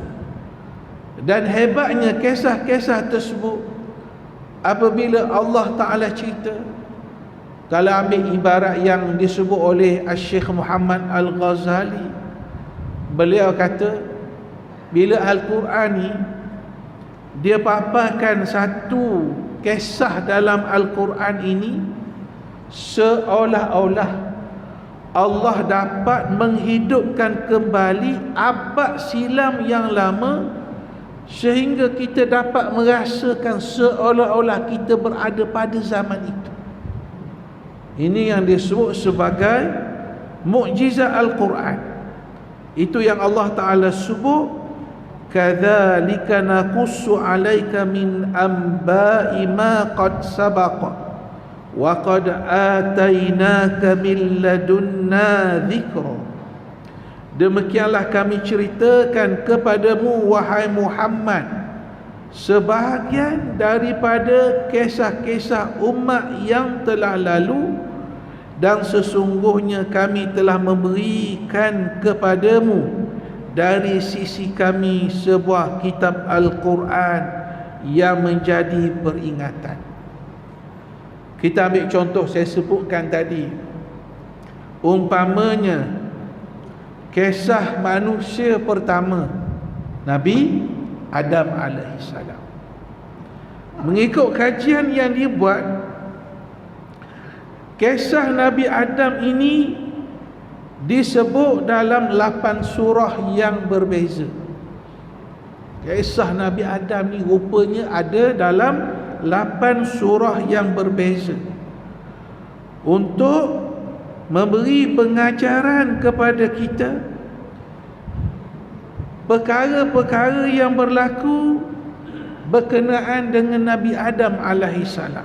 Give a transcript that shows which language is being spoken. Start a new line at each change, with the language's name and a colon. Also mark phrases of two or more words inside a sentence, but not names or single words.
Malay: Dan hebatnya kisah-kisah tersebut, apabila Allah Ta'ala cerita, kalau ambil ibarat yang disebut oleh Syekh Muhammad Al-Ghazali, beliau kata, bila Al-Quran ni dia paparkan satu kisah dalam Al-Quran ini, seolah-olah Allah dapat menghidupkan kembali abad silam yang lama, sehingga kita dapat merasakan seolah-olah kita berada pada zaman itu. Ini yang disebut sebagai mukjizat Al-Quran. Itu yang Allah Ta'ala sebut,
Arabic: كذلك نقص عليك من أنباء ما قد سبق وقد آتيناك من لدنا ذكرا.
Malay: Demikianlah kami ceritakan kepadamu wahai Muhammad sebahagian daripada kisah-kisah umat yang telah lalu, dan sesungguhnya kami telah memberikan kepadamu dari sisi kami sebuah kitab Al-Quran yang menjadi peringatan. Kita ambil contoh saya sebutkan tadi, umpamanya kisah manusia pertama, Nabi Adam alaihissalam. Mengikut kajian yang dibuat, kisah Nabi Adam ini disebut dalam 8 surah yang berbeza. Kisah Nabi Adam ni rupanya ada dalam 8 surah yang berbeza, untuk memberi pengajaran kepada kita perkara-perkara yang berlaku berkenaan dengan Nabi Adam alaihissalam.